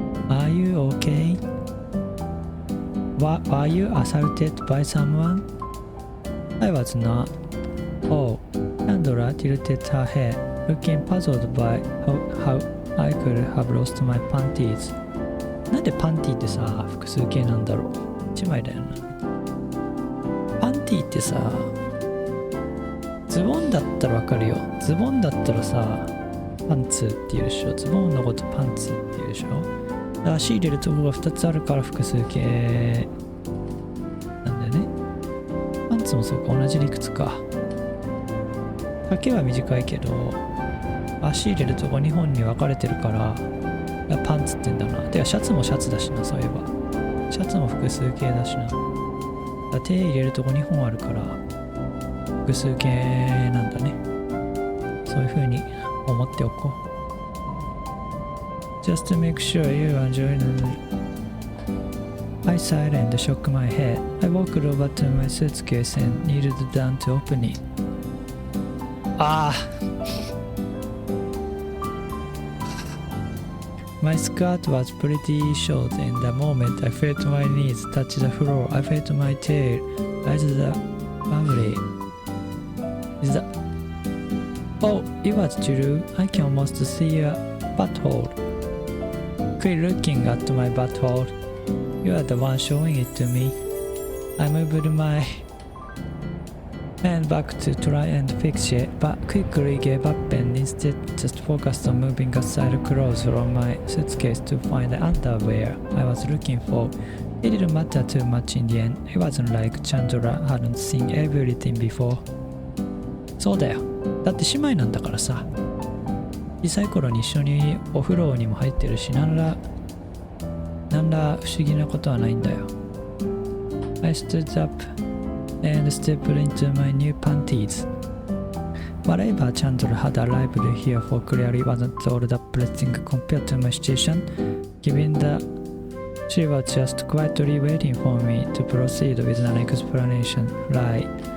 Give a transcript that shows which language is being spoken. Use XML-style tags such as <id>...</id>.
<en>Are you okay? Were you assaulted by someone? I was not. Oh, Chandra tilted her head, looking puzzled by how I could have lost my panties.</en> <ja>なんでパンティってさ、複数形なんだろう。一枚だよな。パンティってさ、ズボンだったらわかるよ。ズボンだったらさ、パンツって言うでしょ。ズボンのことパンツって言うでしょ。だから足入れるとこが2つあるから複数形なんだよね。パンツもそうか、同じ理屈か。丈は短いけど、足入れるとこ2本に分かれてるから、パンツって言うんだな。てかシャツもシャツだしな、そういえば。シャツも複数形だしな。手入れるとこ2本あるから、複数形なんだね。そういう風に思っておこう。</ja> <en>Just to make sure you are enjoying it. I sighed and shook my head. I walked over to my suitcase and kneeled down to open it. My skirt was pretty short, and the moment I felt my knees touch the floor, I felt my tail rise the bubbly. Is that? Oh, it was true. I can almost see a butthole. Quit looking at my butthole. You are the one showing it to me. I moved my hand back to try and fix it, but quickly gave up and instead just focused on moving aside clothes from my suitcase to find the underwear I was looking for. It didn't matter too much in the end. It wasn't like Chandra hadn't seen everything before.</en> <ja>そうだよ。だって姉妹なんだからさ。小さい頃に一緒にお風呂にも入ってるし、なんら不思議なことはないんだよ。</ja> <en>I stood up and stepped into my new panties. Whatever Chandra had arrived here for clearly wasn't all that pleasing compared to my situation, given that she was just quietly waiting for me to proceed with an explanation. Right.</en>